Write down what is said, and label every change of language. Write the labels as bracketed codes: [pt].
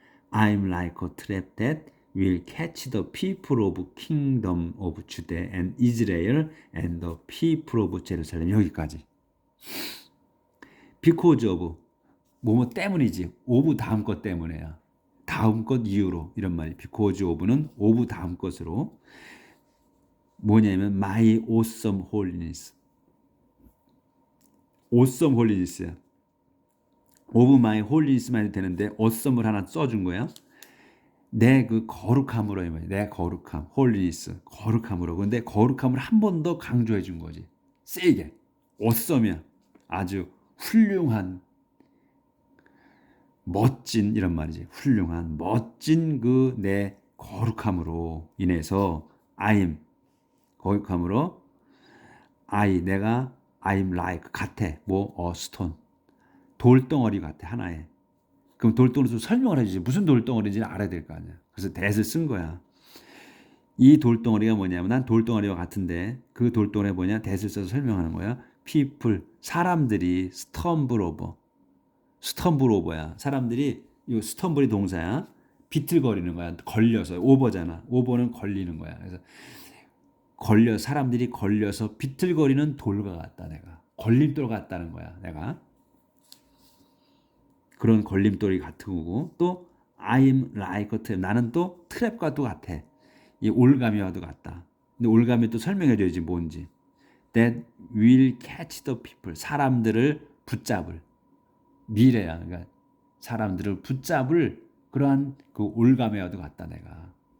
[en] I am like a trap that will catch the people of kingdom of Judah and Israel and the people of Jerusalem. [ko] 여기까지. [en] Because of [ko] 뭐뭐 때문이지. of 다음 것 때문에야. 다음 것 이유로 이런 말이. Because of는 of 다음 것으로 뭐냐면 [en] my awesome holiness. [ko] awesome holiness야. of my holiness만 해도 되는데 awesome을 하나 써준 거야. 내 그 거룩함으로 이 말이야. 내 거룩함, holiness, 거룩함으로. 근데 거룩함을 한 번 더 강조해 준 거지. 세게. awesome이야. 아주 훌륭한, 멋진 이런 말이지. 훌륭한, 멋진 그 내 거룩함으로 인해서 I'm 거룩함으로 내가 [en] I'm like [ko] 같아. 뭐 stone. 돌덩어리 같아 하나에. 그럼 돌덩어리도 설명을 해주지. 무슨 돌덩어리인지 알아야 될 거 아니야. 그래서 that을 쓴 거야. 이 돌덩어리가 뭐냐면 난 돌덩어리와 같은데 그 돌덩어리가 뭐냐. that을 써서 설명하는 거야. people 사람들이 stumble over야. 사람들이 이 stumble이 동사야. 비틀거리는 거야. 걸려서 over잖아. over는 걸리는 거야. 그래서 사람들이 걸려서 비틀거리는 돌과 같다 내가. 걸림돌 같다는 거야 내가. 그런 걸림돌이 같은 거고 또 [en] I'm like a trap. [ko] 나는 또 트랩과도 같아. 이 올가미와도 같다. 근데 올가미 또 설명해줘야지 뭔지. [en] That will catch the people. [ko] 사람들을 붙잡을. 미래야. 그러니까 사람들을 붙잡을 그러한 그 올가미와도 같다 내가.